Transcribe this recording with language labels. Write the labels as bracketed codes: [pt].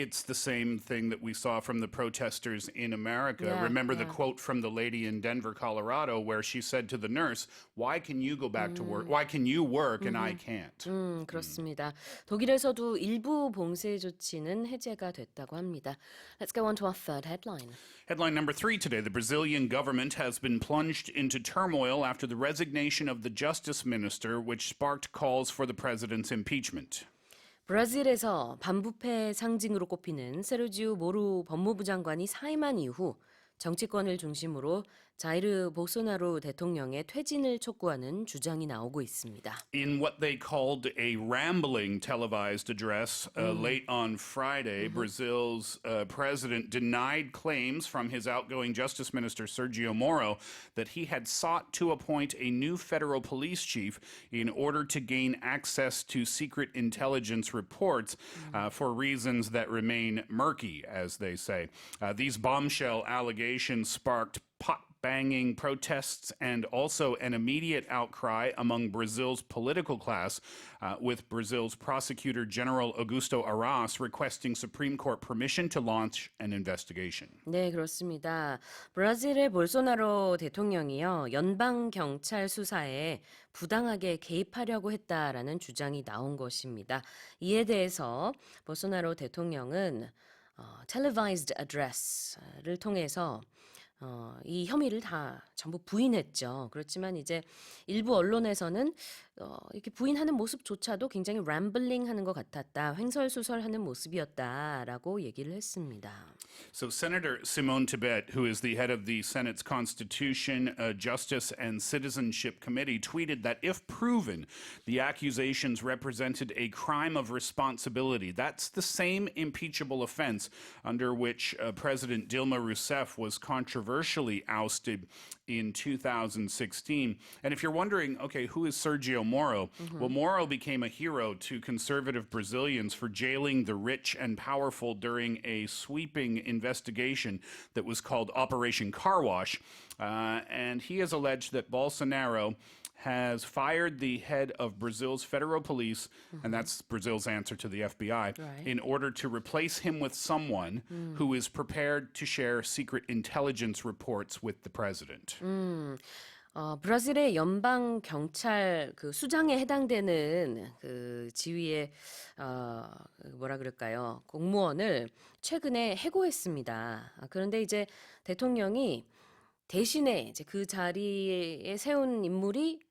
[en] It's the same thing that we saw from the protesters in America. Yeah, Remember the quote from the lady in Denver, Colorado, where she said to the nurse, "Why can you go back to work? Why can you work and I can't?" [ko] 그렇습니다. 독일에서도 일부 봉쇄 조치는 해제가 됐다고 합니다. [en] Let's go on to our third headline. Headline number 3 today. The Brazilian government has been plunged into turmoil after the resignation of the justice minister, which sparked calls for the president's impeachment. [ko] 브라질에서 반부패 상징으로 꼽히는 세르지오 모루 법무부 장관이 사임한 이후 정치권을 중심으로 자이르 볼소나로 대통령의 퇴진을 촉구하는 주장이 나오고 있습니다. [en] In what they called a rambling televised address late on Friday, Brazil's president denied claims from his outgoing Justice Minister Sergio Moro that he had sought to appoint a new federal police chief in order to gain access to secret intelligence reports for reasons that remain murky, as they say. These bombshell allegations sparked pot-banging protests and also an immediate outcry among Brazil's political class, with Brazil's Prosecutor General Augusto Aras requesting Supreme Court permission to launch an investigation. [ko] 네, 그렇습니다. 브라질의 볼소나로 대통령이요, 연방 경찰 수사에 부당하게 개입하려고 했다라는 주장이 나온 것입니다. 이에 대해서 볼소나로 대통령은 [en] televised address [ko] 를 통해서 이 혐의를 다 전부 부인했죠. 그렇지만 이제 일부 언론에서는 이렇게 부인하는 모습조차도 굉장히 램블링하는 것 같았다, 횡설수설하는 모습이었다라고 얘기를 했습니다. [en] So Senator Simone Tebet, who is the head of the Senate's Constitution, Justice and Citizenship Committee, tweeted that if proven, the accusations represented a crime of responsibility. That's the same impeachable offense under which President Dilma Rousseff was controversially ousted in 2016. And if you're wondering, okay, who is Sergio Moro? Well, Moro became a hero to conservative Brazilians for jailing the rich and powerful during a sweeping investigation that was called Operation Car Wash. And he has alleged that Bolsonaro has fired the head of Brazil's federal police, and that's Brazil's answer to the FBI, in order to replace him with someone who is prepared to share secret intelligence reports with the president. [ko] 브라질의 연방 경찰 그 수장에 해당되는 그 지위의 뭐라 그럴까요? 공무원을 최근에 해고했습니다. 그런데 이제 대통령이 대신에 이제 그 자리에 세운 인물이